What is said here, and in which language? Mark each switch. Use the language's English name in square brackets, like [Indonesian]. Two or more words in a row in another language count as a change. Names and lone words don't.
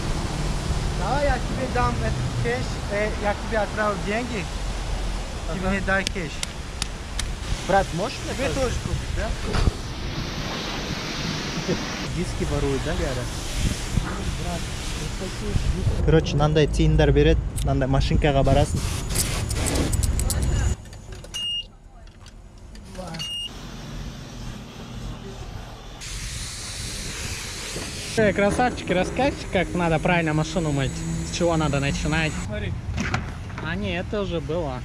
[Russian] Давай я тебе дам этот кэш, я тебе отправил деньги, ты мне дай кэш. Брат, можешь мне тоже купить, да? Диски воруют, да, говорят? Короче, [Kyrgyz] мындай тиындар берет, мындай машинкага барасың. [Russian] Красавчики, расскажите, как надо правильно машину мыть? С чего надо начинать? Смотри. А не, это уже было.